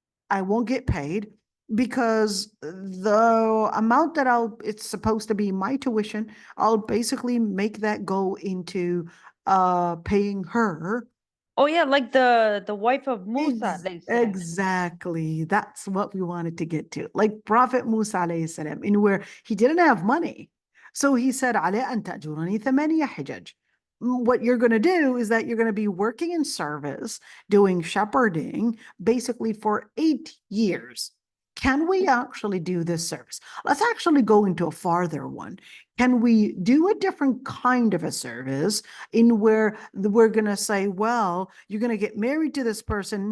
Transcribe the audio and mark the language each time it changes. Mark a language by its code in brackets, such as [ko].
[en] I won't get paid because the amount that it's supposed to be my tuition, I'll basically make that go into paying her. Oh yeah, like the wife of Musa, Exactly. That's what we wanted to get to. Like Prophet Musa alayhi salam, in where he didn't have money. So he said, [ar] على أن تأجرني ثمانية حجج. [en] What you're going to do is that you're going to be working in service, doing shepherding, basically for 8 years. Can we actually do this service? Let's actually go into a farther one. Can we do a different kind of a service in where we're going to say, well, you're going to get married to this person.